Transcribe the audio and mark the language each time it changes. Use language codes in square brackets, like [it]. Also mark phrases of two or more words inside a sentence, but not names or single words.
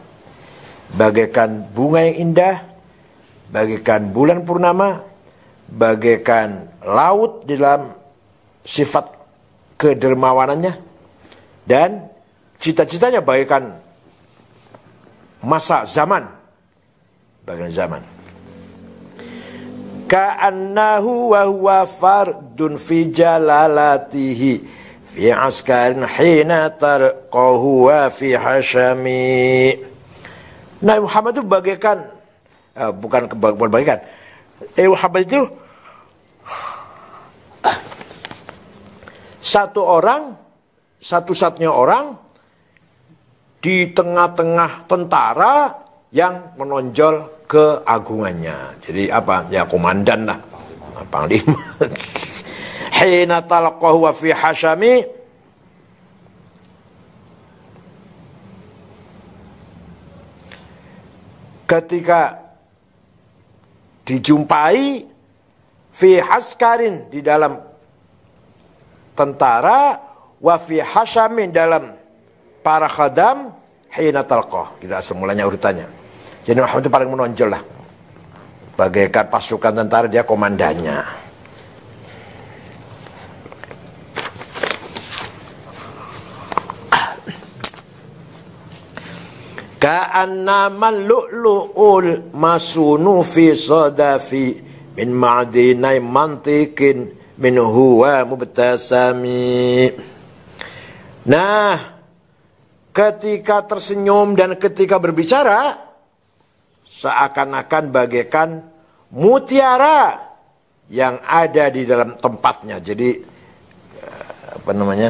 [id] Bagaikan bunga yang indah, bagaikan bulan purnama, bagaikan laut di dalam sifat kedermawanannya, dan cita-citanya bagaikan masa zaman, bagian zaman. [ar] كأنه وهو فرد في جلالته في عسكر حين تلقاه وفي حشم. [id] Nabi Muhammad itu bagaikan bukan bagaikan. Muhammad itu satu orang, satu-satunya orang di tengah-tengah tentara yang menonjol keagungannya. Jadi apa? Ya komandan lah, panglima. [ar] حين تلقاه وفي حشم, [id] ketika dijumpai [ar] في عسكر [id] di dalam tentara, [ar] وفي حشم [id] dalam para khadam, [ar] حين تلقاه. [id] Kita semulanya urutannya. Jadi Muhammad itu paling menonjol lah. Bagaikan pasukan tentara, dia komandannya. [ar] كأنما اللؤلؤ المكنون في صدف من معدني منطق منه ومبتسم. [id] Nah, ketika tersenyum dan ketika berbicara, seakan-akan bagaikan mutiara yang ada di dalam tempatnya. Jadi apa namanya?